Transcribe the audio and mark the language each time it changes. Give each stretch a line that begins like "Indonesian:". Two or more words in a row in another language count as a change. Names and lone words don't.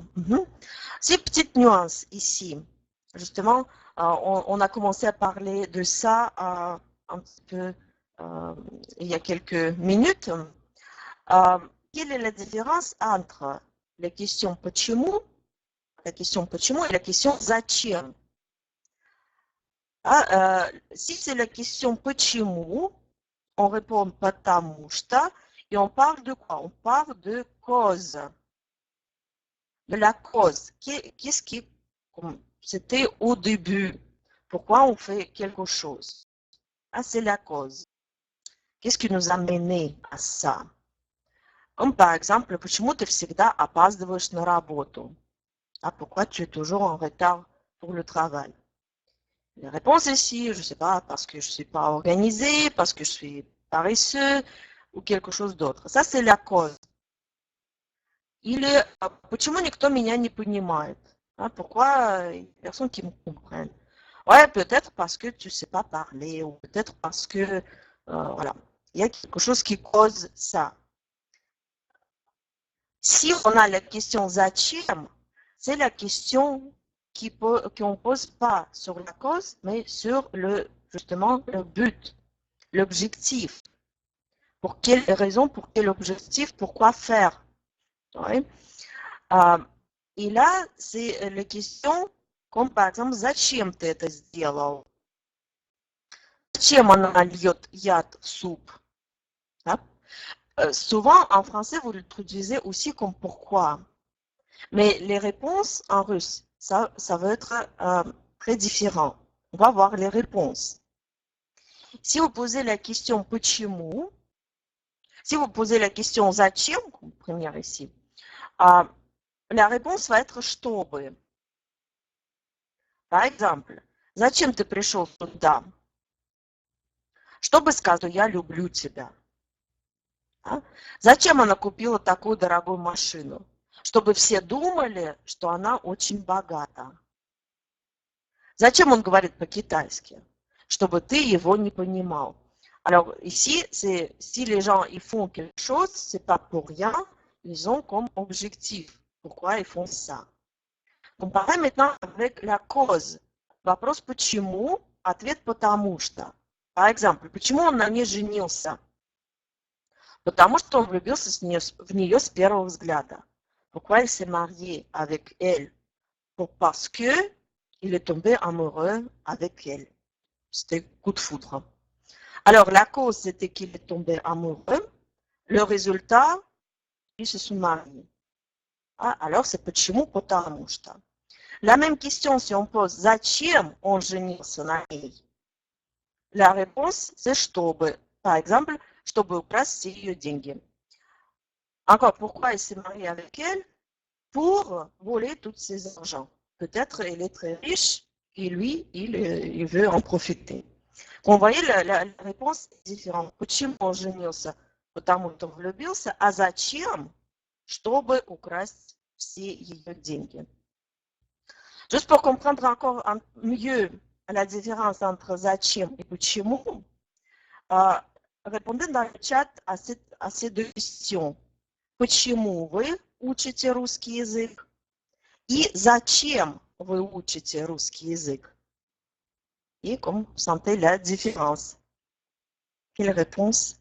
French: C'est une petite nuance ici. Justement, on a commencé à parler de ça un petit peu il y a quelques minutes. Quelle est la différence entre la question почему et la question зачем? Si c'est la question почему, on répond
Russian: потому что,
French: et on parle de quoi? On parle de cause. De la cause. Qu'est-ce qui c'était au début? Pourquoi on fait quelque chose? C'est la cause. Qu'est-ce qui nous a mené à ça? Comme par exemple,
Russian: почему ты всегда опаздываешь на работу?
French: Pourquoi tu es toujours en retard pour le travail? La réponse ici, je ne sais pas, parce que je ne suis pas organisée, parce que je suis paresseux ou quelque chose d'autre. Ça, c'est la cause.
Russian: Или почему никто меня не понимает?
French: Pourquoi il y a personne qui me comprenne? Ouais, peut-être parce que tu ne sais pas parler, ou peut-être parce que, voilà, il y a quelque chose qui cause ça. Si on a la question зачем, c'est la question qu'on ne pose pas sur la cause, mais sur justement le but, l'objectif. Pour quelle raison, pour quel objectif, pourquoi faire? Ouais. Et là, c'est la question comme par exemple,
Russian: зачем ты это сделал? Зачем она льет яд в суп? Да?
French: Souvent, en français, vous l'utilisez aussi comme pourquoi. Mais les réponses en russe, ça va être très différent. On va voir les réponses. Si vous posez la question почему, si vous posez la question зачем, comme première ici, la réponse va être чтобы. Par exemple,
Russian: зачем ты пришел сюда? Чтобы сказать, что я люблю тебя. Да? Зачем она купила такую дорогую машину? Чтобы все думали, что она очень богата. Зачем он говорит по-китайски? Чтобы ты его не понимал.
French: Alors ici, si les gens ils font quelque chose, c'est pas pour rien, ils ont comme objectif. Pourquoi ils font ça? Comparez maintenant avec la cause.
Russian: Вопрос почему, ответ потому что.
French: Par exemple,
Russian: почему он на ней женился? Потому что он влюбился в нее с первого взгляда.
French: Pourquoi il s'est marié avec elle? Parce que il est tombé amoureux avec elle. C'était coup de foudre. Alors, la cause, c'était qu'il est tombé amoureux. Le résultat, ils se sont mariés. Alors, c'est
Russian: почему, потому что.
French: La même question, si on pose
Russian: зачем он женился на ней?
French: La réponse, c'est чтобы. Par exemple,
Russian: чтобы украсть все ее деньги.
French: Encore, pourquoi il s'est marié avec elle? Pour voler tous ses argents. Peut-être elle est très riche et lui, il veut en profiter. Vous voyez, la réponse est différente.
Russian: Почему он женился? Потому что влюбился. А зачем? Чтобы украсть все ее деньги.
French: Juste pour comprendre encore mieux la différence entre зачем et почему, répondez dans le chat à ces deux questions.
Russian: Почему вы учите русский язык? И зачем вы учите русский язык?
French: Et comme vous sentez la différence. Quelle réponse?